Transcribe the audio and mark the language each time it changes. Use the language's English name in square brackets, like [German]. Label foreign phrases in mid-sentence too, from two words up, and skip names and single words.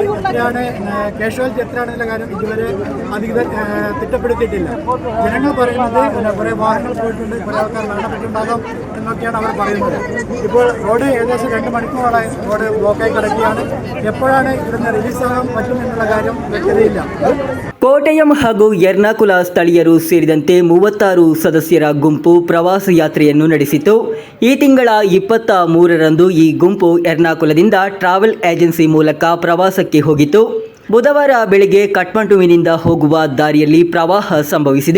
[Malayalam] എത്രയാണ് കാഷ്വാലിറ്റി എത്രയാണെന്നുള്ള കാര്യം ഇതുവരെ അധികൃതർ തിട്ടപ്പെടുത്തിയിട്ടില്ല. ജനങ്ങൾ പറയുന്നത് കുറേ വാഹനങ്ങൾ പോയിട്ടുണ്ട്, കുറേ ആൾക്കാർ മരണപ്പെട്ടുണ്ടാകാം എന്നൊക്കെയാണ് അവർ പറയുന്നത്. ഇപ്പോൾ റോഡ് ഏകദേശം 2 മണിക്കൂറോളായി റോഡ് ബ്ലോക്കായി കിടക്കുകയാണ്. എപ്പോഴാണ് ഇവിടുന്ന് റിലീസാകാൻ പറ്റും എന്നുള്ള കാര്യം വ്യക്തതയില്ല. [Kannada] ಕೋಟಯಂ ಹಾಗೂ ಎರ್ನಾಕುಲ ಸ್ಥಳೀಯರು ಸೇರಿದಂತೆ 36 ಸದಸ್ಯರ ಗುಂಪು ಪ್ರವಾಸ ಯಾತ್ರೆಯನ್ನು ನಡೆಸಿತು. ಈ ತಿಂಗಳ 23ರಂದು ಈ ಗುಂಪು ಎರ್ನಾಕುಲದಿಂದ [English] travel agency [Kannada] ಮೂಲಕ ಪ್ರವಾಸಕ್ಕೆ ಹೋಗಿತ್ತು. ಬುಧವಾರ ಬೆಳಗ್ಗೆ ಕಠ್ಮಂಡುವಿನಿಂದ ಹೋಗುವ ದಾರಿಯಲ್ಲಿ ಪ್ರವಾಹ ಸಂಭವಿಸಿದೆ.